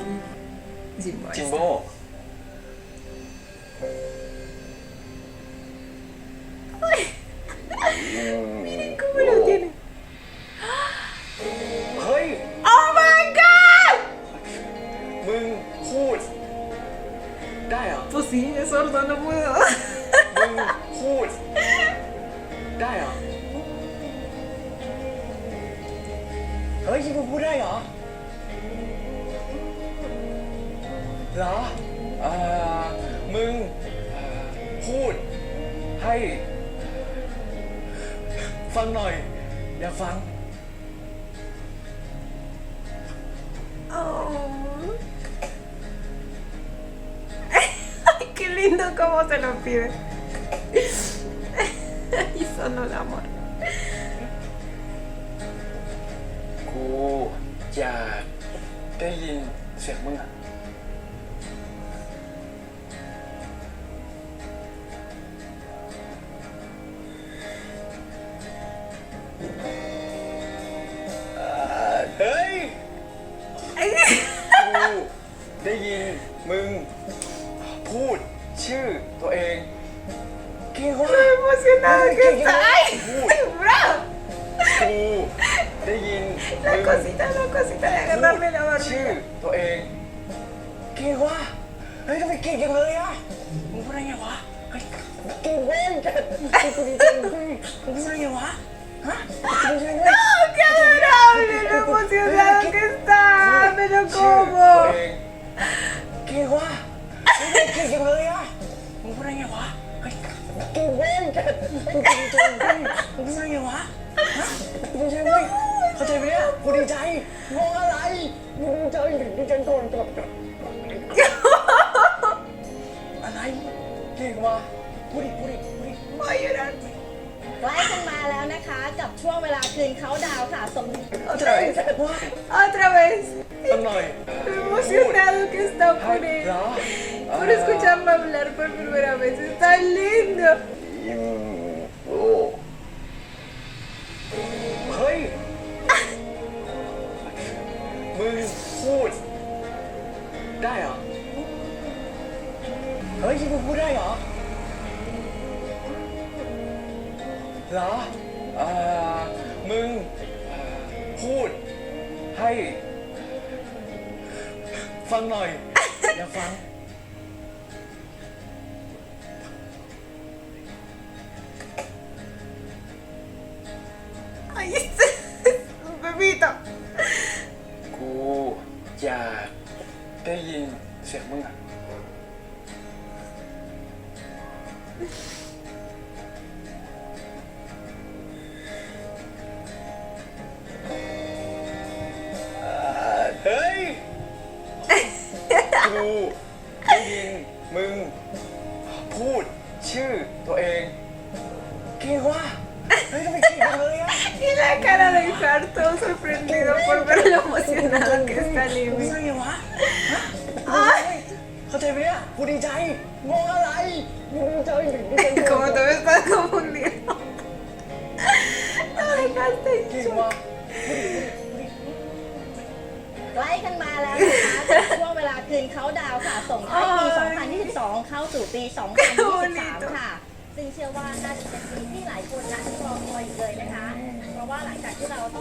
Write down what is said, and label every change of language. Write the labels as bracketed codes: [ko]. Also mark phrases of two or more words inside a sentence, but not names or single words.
[th] Jimbo. จิมโบ้ [es] ¿Cómo lo tiene? [th] เฮ้ย [en] ¡Oh my god! [th] มึงพูด ได้เหรอ [es] Pues sí, es sordo, no puedo. [th] มึงพูด ได้เหรอ เฮ้ยมึงพูดได้เหรอ เหรอมึงพูด ให้ ฟังหน่อย อยากฟัง Oh. [es] Ay, qué lindo cómo se lo pide. Y sonó el amor. [th] กูอยากได้ยินเสียงมึงอ่ะ เฮ้ย กูได้ยินมึงพูดชื่อตัวเองเก่งว่ะ [es] Lo emocionado que está. ¡Ay! ¡Bro! [th] กูได้ยิน [es] La cosita de agarrarme la [th] ชื่อ [es] barbilla. [th] ตัวเองเก่งว่ะเฮ้ยทำไมเก่งจังเลยอ่ะมึงพูดได้ไงวะเฮ้ยเก่งเว้ยกูดีใจมึงพูดได้ไงวะฮะกูดีใจเว้ย [es] ¡No! ¡Qué adorable! ¡Lo emocionado que está! ¡Me lo [th] ชื่อตัว [es] como! [th] เองเก่งว่ะเฮ้ยเก่งจังเลยอ่ะมึงพูดได้ไงวะเฮ้ยเก่งกูดีใจมึงทำไมวะฮะกูดีใจเว้ยเข้าใจไหมเนี่ยกูดีใจงงอะไรมึงดีใจก่อนอะไรเก่งว่ะพูดดิ [es] Voy a llorar. [th] ใกล้กันมาแล้วนะคะ กับช่วงเวลาคืนเขาดาวน์ค่ะสม [es] Otra vez. Otra vez. [th] สักหน่อย [es] Lo emocionado que está [th] เหรอ [es] por escucharlo hablar por primera vez. Está lindo. [th] โอ้เฮ้ยมึงพูดได้เหรอเฮ้ยมึงพูดได้เหรอเหรอมึงพูดให้ฟังหน่อยอยากฟัง [es] Ay, un bebito. [th] กูอยากได้ยินเสียงมึงอะเฮ้ย กูได้ยินมึงพูดชื่อตัวเองเก่งว่ะเฮ้ยทำไมเก่งจังเลยอะ [es] Y la cara de Har todo sorprendido por ver lo emocionado que está [th] มึง [es] Libby. [th] ไงวะเข้าใจไหมเนี่ยกูดีใจงงอะไรกูดีใจ [es] Como tú me estás confundiendo. Lo dejaste en [th] เก่ง [es] shock. [th] ว่ะ ใกล้กันมาแล้วนะคะกับช่วงเวลาคืนเขาดาวน์ค่ะส่งท้ายปี 2022 เข้าสู่ปี 2023 ค่ะ ซึ่งเชื่อว่าน่าจะเป็นปีที่หลายคนนะรอคอยอยู่เลยนะคะ เพราะว่าหลังจากที่เราต้อง